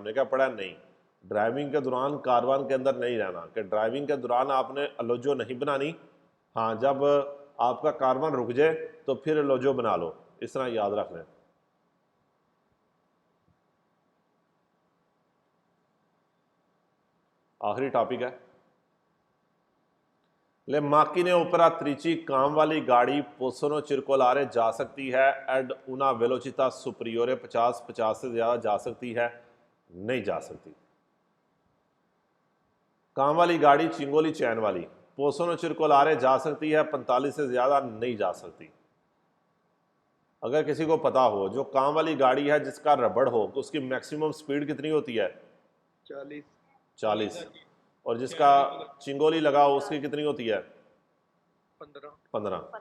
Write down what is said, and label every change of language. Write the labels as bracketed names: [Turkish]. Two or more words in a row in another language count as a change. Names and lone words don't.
[Hindi] हमने क्या पढ़ा, नहीं, ड्राइविंग के दौरान कारवान के अंदर नहीं रहना, कि ड्राइविंग के दौरान आपने अलोजो नहीं बनानी, हाँ जब आपका कारवान रुक जाए तो फिर अलोजो बना लो, इस तरह याद रख लें। आखिरी टॉपिक है। [Italian] Le macchine operatrici [Hindi] काम वाली गाड़ी [Italian] possono circolare [Hindi] जा सकती है [Italian] ad una velocità superiore [Hindi] 50 से ज़्यादा जा सकती है, नहीं जा सकती। काम वाली गाड़ी चिंगोली चैन वाली [Italian] possono circolare [Hindi] जा सकती है, 45 से ज़्यादा नहीं जा सकती। अगर किसी को पता हो जो काम वाली गाड़ी है जिसका रबड़ हो उसकी [English] maximum speed [Hindi] कितनी होती है? 40। और जिसका चिंगोली लगा हो उसकी कितनी होती है? 15।